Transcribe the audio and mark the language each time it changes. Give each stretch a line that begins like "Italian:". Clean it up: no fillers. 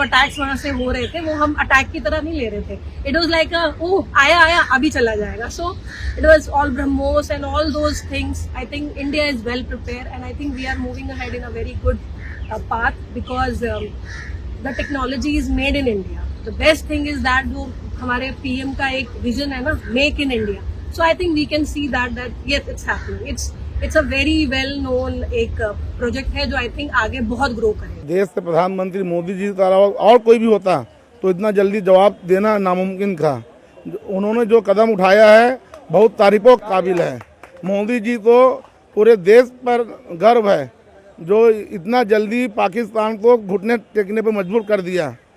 Hindi: जो अटैक्स वहाँ से हो रहे थे वो हम अटैक की तरह नहीं ले रहे थे।
English: it was like
Hindi: ओह आया अभी चला जाएगा।
English: So it was all BrahMos and all those things. I think India is well prepare and I think we are moving ahead in a very good path because the technology is made in India. The best thing is that
Hindi: जो हमारे
English: PM
Hindi: का एक
English: vision
Hindi: है ना,
English: make in India. So I think we can see that yes, it's happening. It's a very well known एक project है जो I think
Hindi: आगे बहुत
English: grow करेगा।
Hindi: देश के प्रधानमंत्री मोदी जी के अलावा और कोई भी होता तो इतना जल्दी जवाब देना नामुमकिन था। उन्होंने जो कदम उठाया है बहुत तारीफों के काबिल है। मोदी जी को पूरे देश पर गर्व है जो इतना जल्दी पाकिस्तान को घुटने टेकने पर मजबूर कर दिया।